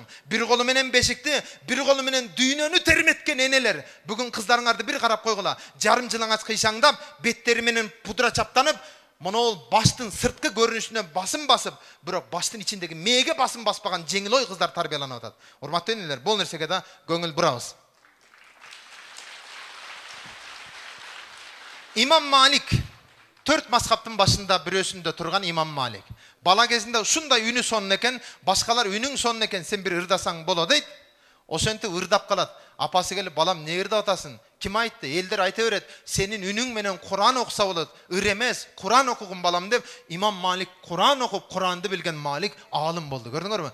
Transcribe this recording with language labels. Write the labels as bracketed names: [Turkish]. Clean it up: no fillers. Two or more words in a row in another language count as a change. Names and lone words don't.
[Kyrgyz] Бир колу менен бешикти, бир колу менен дүйнөнү терметкен энелер. Бүгүн кыздарыңарды бир карап койгула. Жарым жылаңач кыйшаңдап, беттери менен пудра чаптанып, монол баштын сырткы көрүнүшүнө басым басып, бирок баштын ичиндеги мээге басым баспаган жеңил ой кыздар тарбияланып атат. Урматтуу энелер, бул нерсеге да көңүл бурабыз. Имам Малик, 4 мазхабдын башында бирөөсүндө турган Имам Малик. Bala кезинде ушундай үнү сонун экен, башкалар үнүң сонун экен, сен бир ырдасаң болот дейт. Ошентип ырдап калат. Апасы келип, балам не ырдап атасың? Ким айтты? Элдер айта берет. Сенин үнүң менен Куран окуса болот. Ыр эмес, Куран окугум балам деп, İmam Malik Куран окуп, Куранды билген Малик алым болду. Көрдүңөрбү?